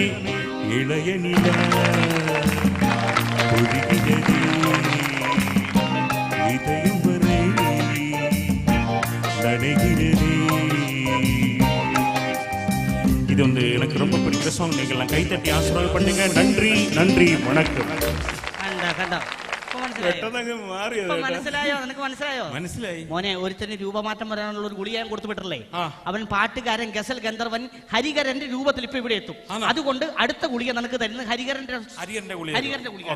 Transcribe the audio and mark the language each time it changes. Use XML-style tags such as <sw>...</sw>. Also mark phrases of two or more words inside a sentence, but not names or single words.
<ta>இளைய நிலா ஒழுகிறதே இதயம் வரை நனைகிறதே. இது எனக்கு ரொம்ப பிடிச்ச சாங். நீங்கள்லாம் கைத்தட்டி ஆசீர்வாதம் பண்ணுங்க. நன்றி நன்றி வணக்கம்.</ta> <ml>മനസ്സിലായോ? നിനക്ക് മനസ്സിലായി മോനെ? ഒരുത്തന് രൂപമാറ്റം വരാനുള്ള ഒരു ഗുളിക ഞാൻ കൊടുത്തു വിട്ടല്ലേ. അവൻ പാട്ടുകാരൻ, ഗസൽ ഗന്ധർവൻ ഹരിഹരന്റെ രൂപത്തിൽ ഇപ്പൊ ഇവിടെ എത്തും. അതുകൊണ്ട് അടുത്ത ഗുളിക നിനക്ക് തരുന്നത് ഹരിഹരന്റെ ഗുളികയാണ്.</ml>